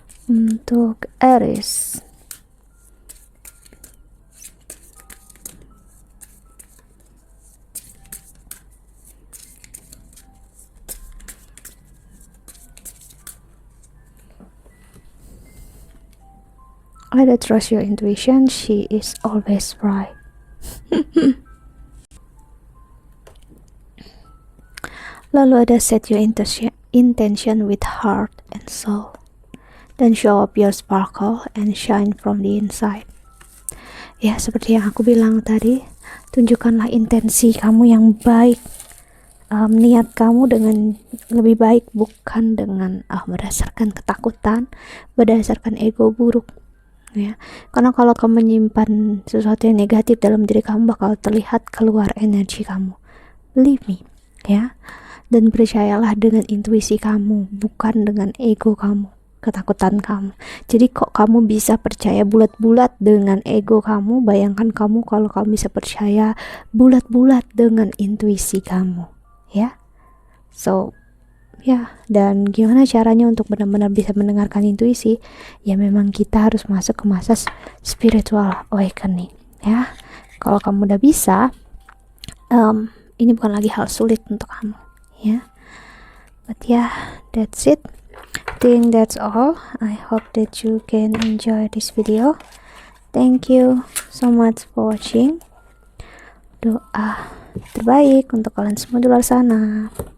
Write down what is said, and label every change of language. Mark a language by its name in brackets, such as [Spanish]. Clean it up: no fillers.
[Indonesian] Untuk Aries, [English] I trust your intuition, she is always right. [Indonesian] Lalu ada [English] set your intention with heart and soul, then show up your sparkle and shine from the inside. [Indonesian] Ya, seperti yang aku bilang tadi, tunjukkanlah intensi kamu yang baik, niat kamu dengan lebih baik, bukan dengan berdasarkan ketakutan, berdasarkan ego buruk, ya. Karena kalau kamu menyimpan sesuatu yang negatif dalam diri kamu, bakal terlihat keluar energi kamu. [English] Believe me, [Indonesian] ya. Dan percayalah dengan intuisi kamu, bukan dengan ego kamu, ketakutan kamu. Jadi kok kamu bisa percaya bulat-bulat dengan ego kamu? Bayangkan kamu kalau kamu bisa percaya bulat-bulat dengan intuisi kamu, ya. So, ya, dan gimana caranya untuk benar-benar bisa mendengarkan intuisi? Ya memang kita harus masuk ke masa spiritual awakening, ya. Kalau kamu udah bisa, ini bukan lagi hal sulit untuk kamu, ya. [English] But yeah, that's it. I think that's all. I hope that you can enjoy this video. Thank you so much for watching. [Indonesian] Doa terbaik untuk kalian semua di luar sana.